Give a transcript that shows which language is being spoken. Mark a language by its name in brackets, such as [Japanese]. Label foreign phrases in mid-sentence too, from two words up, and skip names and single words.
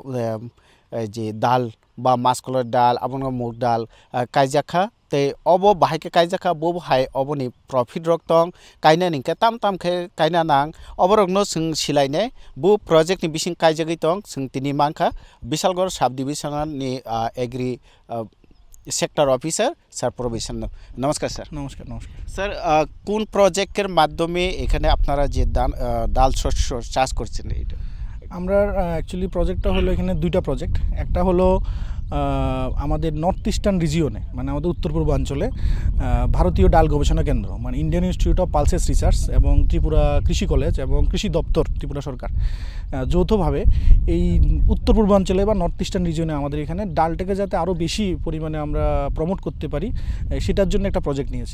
[Kok Borok] जे दाल बा मास्कलर दाल अबन मुग दाल काइजाखा ते अबो बाहायके काइजाखा बो हाय अबनि प्रॉफिट रक्तं काइना निके ताम ताम खे काइना नां अबरगनो जों सिलायने बो प्रोजेक्ट नि बिसिं काइजागै तं जों तिनि मांखा विशालगढ़ [English] sub division [Kok Borok] नि [English] agri sector officer sir [Kok Borok] प्रोविजन। नमस्कार सर। नमस्कार नमस्कार [Bangla] सर কোন প্রজেক্টের মাধ্যমে এখানে আপনারা যে ডাল শস্য চাষ করছেন এটা? আমরা [English] actually projectটা [Bangla] হলো এখানে দুইটা প্রজেক্ট। একটা হলো আমাদের [English] North Eastern Regionে [Bangla] মানে আমাদের উত্তর পূর্বাঞ্চলে ভারতীয় ডাল গবেষণা কেন্দ্র মানে [English] Indian Institute of Pulses Research [Bangla] এবং ত্রিপুরা কৃষি কলেজ এবং কৃষি দপ্তর ত্রিপুরা সরকার যৌথভাবে এই উত্তর পূর্বাঞ্চলে বা [English] North Eastern Regionে [Bangla] আমাদের এখানে ডালটাকে যাতে আরও বেশি পরিমাণে আমরা প্রমোট করতে পারি সেটার জন্য একটা প্রজেক্ট নিয়েছি।